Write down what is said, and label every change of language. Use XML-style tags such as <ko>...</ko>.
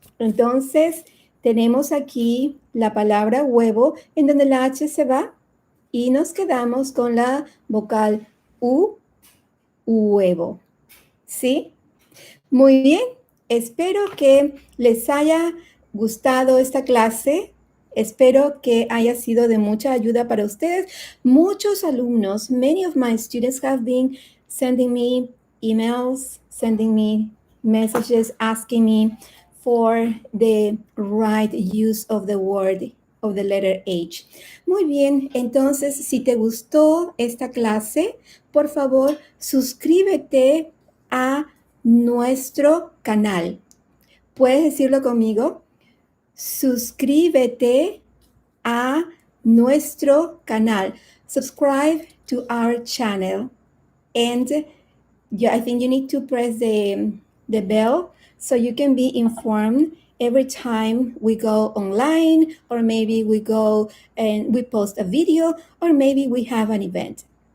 <es>Entonces, tenemos aquí la palabra huevo en donde la H se va y nos quedamos con la vocal U, huevo. ¿Sí? Muy bien. Espero que les haya gustado esta clase. Espero que haya sido de mucha ayuda para ustedes. Muchos alumnos,</es> <en>many of my students have been sending me emails, sending me messages, asking me for the right use of the word, of the letter H.</en> <es>Muy bien, entonces, si te gustó esta clase, por favor, suscríbete a nuestro canal. ¿Puedes decirlo conmigo? Suscríbete a nuestro canal.</es> <en>Subscribe to our channel. And I think you need to press the bell so you can be informed every time we go online, or maybe we go and we post a video, or maybe we have an event.</en>